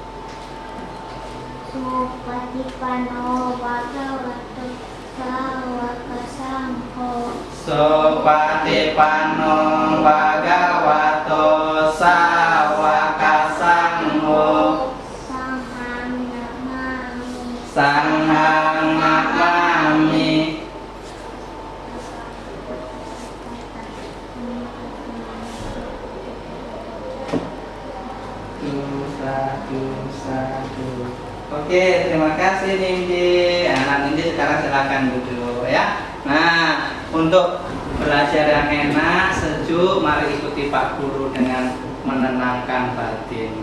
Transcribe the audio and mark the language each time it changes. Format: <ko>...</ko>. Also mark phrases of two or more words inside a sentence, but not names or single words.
<pi>Supatipano bhagavato sawaka sangho. Sopatipano bhagavato sawaka sangho Sanghang namami Satu.</pi> <id>Oke, terima kasih Nindi. Anak Nindi sekarang silakan duduk ya. Nah, untuk belajar yang enak, sejuk, mari ikuti Pak Guru dengan menenangkan batin.</id>